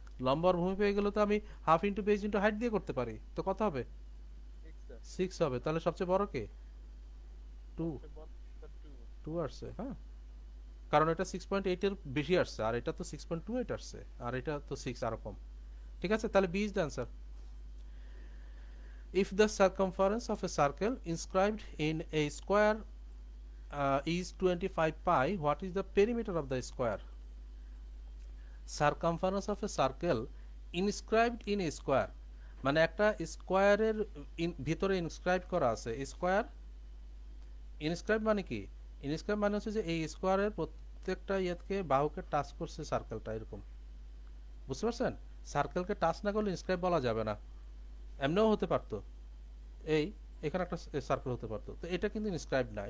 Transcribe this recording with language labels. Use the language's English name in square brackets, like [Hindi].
[Bangla] লম্ব আর ভূমি পেয়ে গেলে তো আমি [English] half into base into height [Bangla] দিয়ে করতে পারি। তো কত হবে? 6 হবে। তাহলে সবচেয়ে বড় কে? 2। 2 আসছে, হ্যাঁ, কারণ এটা 6.8 এর বেশি আসছে, আর এটা তো 6.28 আসছে, আর এটা তো 6 আরো কম। ঠিক আছে, তাহলে [English] B is the answer. If the circumference of a circle inscribed in a square is 25 pi, what is the perimeter of the square? Circumference of a circle inscribed in a square, [Bangla] মানে একটা স্কোয়ারের ভিতরে inscribe করা আছে। Square inscribe মানে কি? Inscribe মানে হচ্ছে যে এই স্কোয়ারের প্রত্যেকটা ইয়েকে বাহুকে টাচ করছে সার্কেলটা, এরকম। বুঝতে পারছেন? সার্কেলকে টাচ না করলে ইনস্ক্রাইব বলা যাবে না। এমনিও হতে পারতো, এই এখানে একটা সার্কেল হতে পারতো, তো এটা কিন্তু ইনস্ক্রাইব না।